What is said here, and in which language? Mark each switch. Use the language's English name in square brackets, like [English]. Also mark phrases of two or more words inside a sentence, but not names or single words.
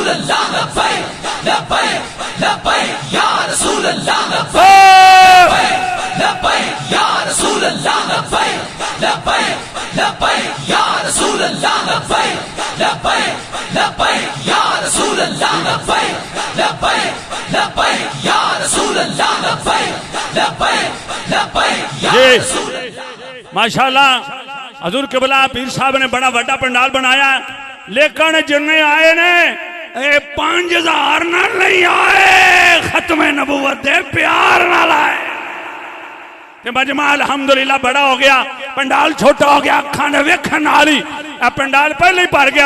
[Arabic] الله لبيك لبيك لبيك يا رسول الله لبيك لبيك يا رسول الله لبيك لبيك لبيك يا رسول الله لبيك لبيك لبيك يا رسول الله لبيك لبيك لبيك يا رسول الله لبيك لبيك لبيك يا رسول الله. [Punjabi] ماشاءاللہ حضور قبلہ پیر صاحب نے بڑا بڑا پنڈال بنایا، لیکن جنے آئے نے 5000 نال نہیں آئے، ختم نبوت دے پیار نال آئے. مجمع الحمدللہ بڑا ہو گیا، پنڈال چھوٹا ہو گیا، اکھاں دے ویکھن نال ہی پنڈال پہلے ہی بھر گیا.